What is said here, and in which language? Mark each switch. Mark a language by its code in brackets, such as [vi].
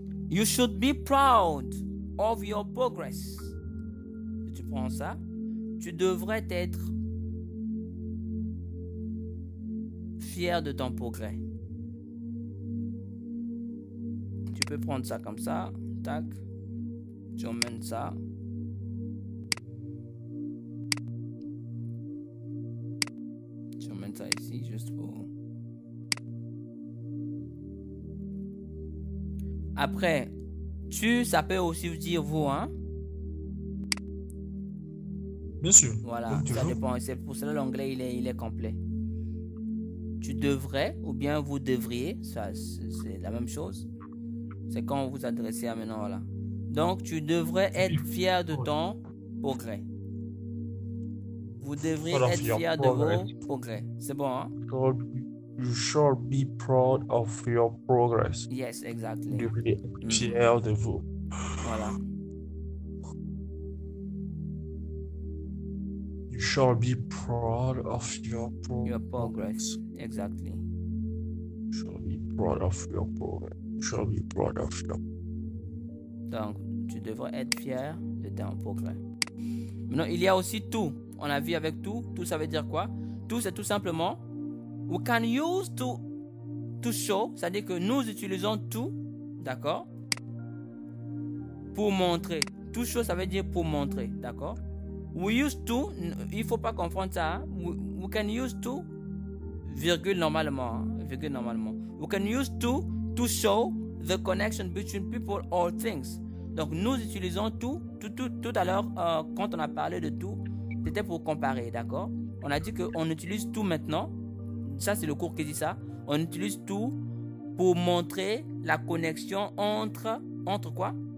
[en] You should be proud of your progress. [fr] Si tu prends ça, tu devrais être fier de ton progrès. Tu peux prendre ça comme ça, tac, tu emmènes ça. Tu emmènes ça ici, juste pour... Après, ça peut aussi dire vous, hein? Bien sûr. Voilà, ça dépend. C'est pour cela l'anglais, il est complet. Tu devrais, ou bien vous devriez, ça c'est la même chose. C'est quand vous vous adressez à maintenant, voilà. Donc, tu devrais être fier de ton progrès. Vous devriez être fier de vos progrès. C'est bon, hein? [en] You should be proud of your progress. Yes, exactly. [fr] You devriez être fier de vous. Voilà. [en] You should be proud of your progress. Your progress, exactly. You should be proud of you, boy. You should be proud of you. [fr] Donc, tu devrais être fier de ton progrès. Maintenant, il y a aussi tout. On a vu avec tout. Tout, ça veut dire quoi? Tout, c'est tout simplement [en] we can use to show. [fr] C'est-à-dire que nous utilisons tout, d'accord, pour montrer. To show, ça veut dire pour montrer, d'accord? [en] We use to, [fr] il ne faut pas confondre ça. Hein? [en] We can use to, [fr] virgule normalement. Hein? Virgule normalement. [en] We can use to show the connection between people or things. [fr] Donc, nous utilisons tout à l'heure, quand on a parlé de tout, c'était pour comparer, d'accord? On a dit qu'on utilise tout maintenant. Ça, c'est le cours qui dit ça. On utilise tout pour montrer la connexion entre quoi?